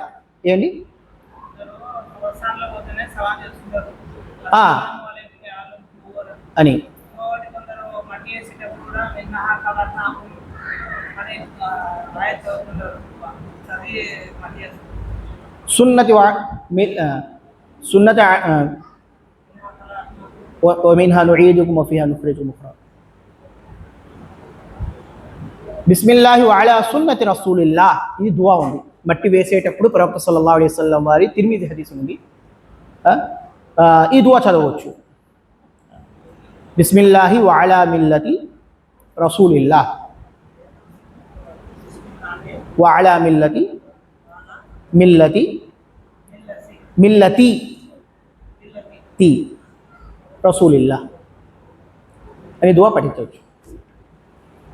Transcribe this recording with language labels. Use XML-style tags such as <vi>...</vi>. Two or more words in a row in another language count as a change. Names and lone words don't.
<te>ఏంటి అని సున్నతి సున్నత</te> <ar>ومنها نعيدكم وفيها نخرجكم أخرى. بسم الله وعلى سنة رسول الله,</ar> <te>ఇది దువా ఉంది. మట్టి వేసేటప్పుడు ప్రవక్త</te> <ar>صلى الله عليه وسلم</ar> <te>వారి తిర్మిజీ హదీస్ ఉంది, ఈ దువా చదవచ్చు.</te> <ar>بسم الله وعلى ملة رسول الله وعلى ملة ملة ملة رسول الله</ar> <te>అని దువా పఠించవచ్చు.</te>